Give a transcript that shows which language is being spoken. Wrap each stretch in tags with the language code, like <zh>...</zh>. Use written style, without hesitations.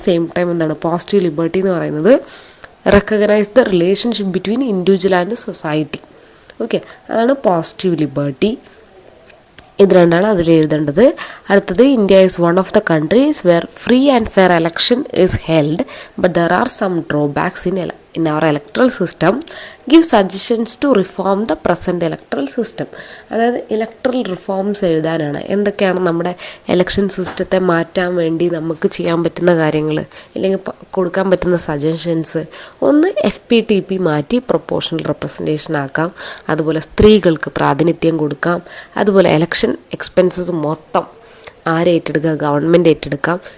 <en>same time എന്താണ് positive liberty</en> <ml>എന്ന് പറയുന്നത്</ml> <en>Recognise the relationship between individual and society.</en> <ml>Okay, അതാണ് പോസിറ്റീവ് ലിബർട്ടി. ഇത് രണ്ടാണ് അതിൽ എഴുതേണ്ടത്.</ml> <en>അടുത്തത് India is one of the countries where free and fair election is held but there are some drawbacks in our electoral system. Give suggestions to reform the present electoral system.</en> <ml>അതായത് electoral reforms എഴുതാനാണ്. എന്തൊക്കെയാണ് നമ്മുടെ election സിസ്റ്റത്തെ മാറ്റാൻ വേണ്ടി നമുക്ക് ചെയ്യാൻ പറ്റുന്ന കാര്യങ്ങൾ, അല്ലെങ്കിൽ കൊടുക്കാൻ പറ്റുന്ന സജഷൻസ്. ഒന്ന്, FPTP മാറ്റി പ്രൊപ്പോർഷണൽ റെപ്രസെൻറ്റേഷൻ ആക്കാം. അതുപോലെ സ്ത്രീകൾക്ക് പ്രാതിനിധ്യം കൊടുക്കാം. അതുപോലെ എലക്ഷൻ എക്സ്പെൻസസ് മൊത്തം ആരെ ഏറ്റെടുക്കുക, ഗവൺമെൻറ് ഏറ്റെടുക്കാം.</ml>